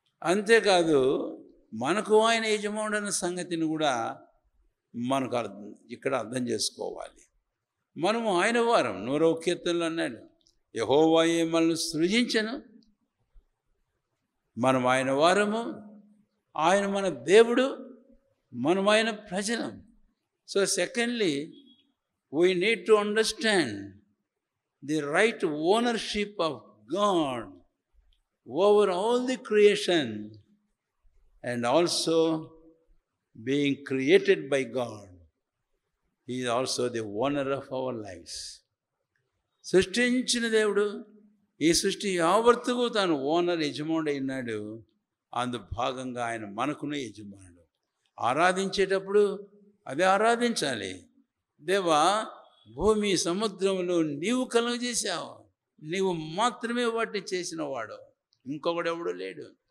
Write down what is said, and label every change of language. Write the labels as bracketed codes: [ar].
[te] అంతేకాదు మనకు ఆయన యజమానుడు అన్న సంగతిని కూడా మనకు ఇక్కడ అర్థం చేసుకోవాలి. మనము ఆయన వారం. 100వ కీర్తనలో అన్నాడు, యెహోవాయే మనల్ని సృజించెను, మనం ఆయన వారము, ఆయన మన దేవుడు, మనం ఆయన ప్రజలం. [en] So secondly, we need to understand the right ownership of God over all the creation and also being created by God. He is also the owner of our lives. [te] సృష్టించిన దేవుడు ఈ సృష్టి యావత్తుకు తాను ఓనర్, యజమానుడు అయినాడు. అందు భాగంగా ఆయన మనకును యజమానుడు. ఆరాధించేటప్పుడు అదే ఆరాధించాలి. దేవా, భూమి సముద్రములు నీవు కలుగజేసావు, నీవు మాత్రమే వాటిని చేసినవాడు, ఇంకొకడెవడు లేడు.